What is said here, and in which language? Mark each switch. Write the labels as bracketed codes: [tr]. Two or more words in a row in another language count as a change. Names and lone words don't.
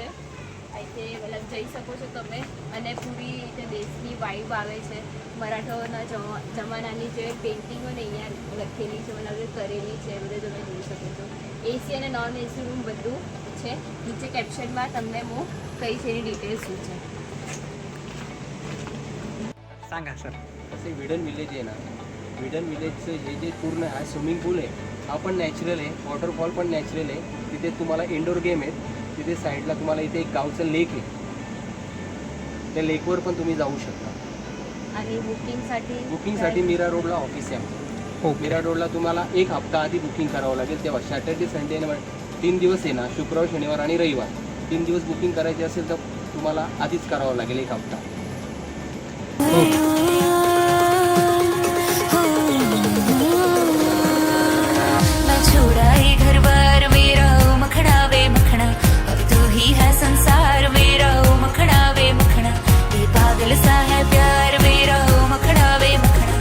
[gu] અહીંથી મતલબ જઈ શકો છો તમે. અને પૂરી રીતે દેશની વાઇબ આવે છે. મરાઠાઓના જમાનાની જે પેઇન્ટિંગો ને અહીંયા લખેલી છે, મતલબ કરેલી છે, બધું તમે જોઈ શકો છો. એસી અને [en] non AC [gu] રૂમ બધું છે. નીચે કેપ્શનમાં તમને હું કહીશ એની ડિટેલ્સ શું છે. [mr] सांगा सर. असे विडन विलेज आहे ना, विडन विलेजचं हे जे पूर्ण हा [en] swimming pool [mr] आहे हा पण नॅचरल आहे, वॉटरफॉल पण नॅचरल आहे. तिथे तुम्हाला [en] indoor game [mr] आहेत. तिथे साईडला तुम्हाला इथे एक गावचं लेक आहे, त्या लेकवर पण तुम्ही जाऊ शकता. आणि बुकिंगसाठी मीरा रोडला ऑफिस आहे आमचं. मीरा रोडला तुम्हाला एक हप्ता आधी बुकिंग करावं लागेल. तेव्हा [en] Saturday Sunday [mr] 3 दिवस आहे ना, शुक्रवार शनिवार आणि रविवार 3 दिवस बुकिंग करायची असेल तर तुम्हाला आधीच करावं लागेल एक हप्ता. [hi] मैं छोड़ा ये घर बार मेरा ओ मखना वे मखना, अब तू ही है संसार मेरा ओ मखना वे मखना. ये पागल सा है प्यार मेरा ओ मखना वे मखना.